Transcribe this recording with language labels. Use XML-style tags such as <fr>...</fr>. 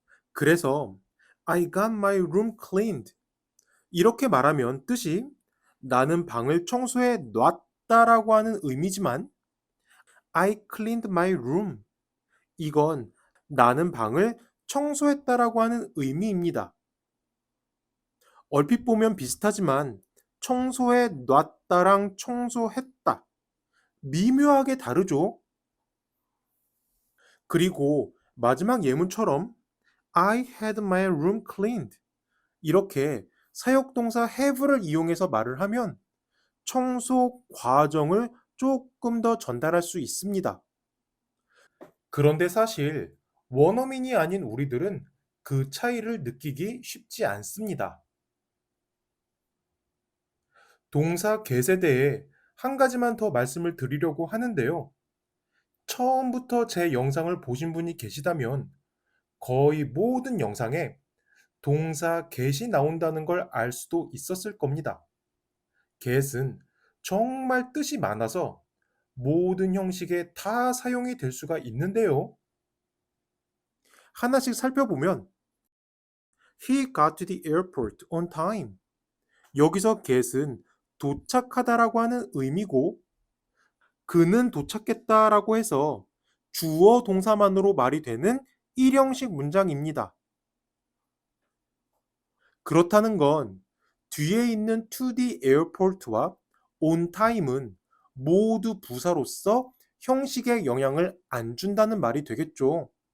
<ko>그래서</ko> <en>I got my room cleaned</en> <ko>이렇게 말하면 뜻이 나는 방을 청소해 놨다라고 하는 의미지만</ko> <en>I cleaned my room</en> <ko>이건 나는 방을 청소했다라고 하는 의미입니다. 얼핏 보면 비슷하지만 청소해 놨다랑 청소했다. 미묘하게 다르죠? 그리고 마지막 예문처럼</ko> <en>I had my room cleaned.</en> <ko>이렇게 사역동사 have를 이용해서 말을 하면 청소 과정을 조금 더 전달할 수 있습니다. 그런데 사실 원어민이 아닌 우리들은 그 차이를 느끼기 쉽지 않습니다. 동사 get에 대해 한 가지만 더 말씀을 드리려고 하는데요. 처음부터 제 영상을 보신 분이 계시다면 거의 모든 영상에 동사 get이 나온다는 걸 알 수도 있었을 겁니다. get은 정말 뜻이 많아서 모든 형식에 다 사용이 될 수가 있는데요. 하나씩 살펴보면</ko> <en>He got to the airport on time.</en> <ko>여기서 get은 도착하다라고 하는 의미고 그는 도착했다라고 해서 주어 동사만으로 말이 되는 일형식 문장입니다. 그렇다는 건 뒤에 있는 to the airport와 on time은 모두 부사로서 형식에 영향을 안 준다는 말이 되겠죠.</ko>